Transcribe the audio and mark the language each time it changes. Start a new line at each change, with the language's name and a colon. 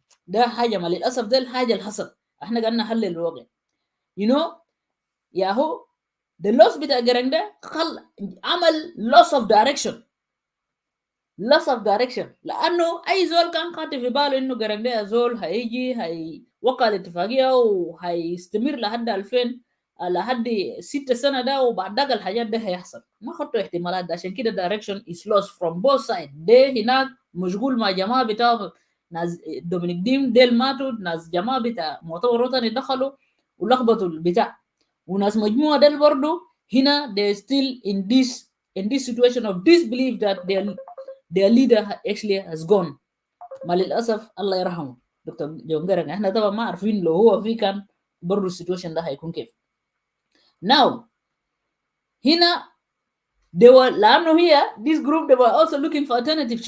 Arabic: ده حاجه ما للاسف ده الحاجه اللي حصل. احنا قاعدين نحلل الواقع
English: you know
Arabic: يا هو the loss بتاع قرن ده عمل
English: loss of direction. loss of direction
Arabic: لانه اي زول كان قاطع في باله انه قرن ده زول هيجي هيوقع الاتفاقيه وهيستمر لحد 2000 لحد 6 سنة ده، وبعد ذاك الحاجات ده هيحصل. ما خدتوا احتمالات ده. عشان كده
English: direction is lost from both sides.
Arabic: ده هناك مشغول مع جماعه بتاع ناس دومينيك ديم ديل ماتوا، ناس جماعه بتاع مؤتمر وطني دخلوا ولخبطوا البتاع، وناس مجموعه ديل برضه هنا
English: they still in this situation of disbelief that their leader actually has gone.
Arabic: ما للاسف الله يرحمه دكتور جون جارنج. احنا طبعا ما عارفين لو هو في كان برضه السيتويشن ده هيكون كيف.
English: now هنا they were
Arabic: لانه هي
English: this group they were also looking for alternative.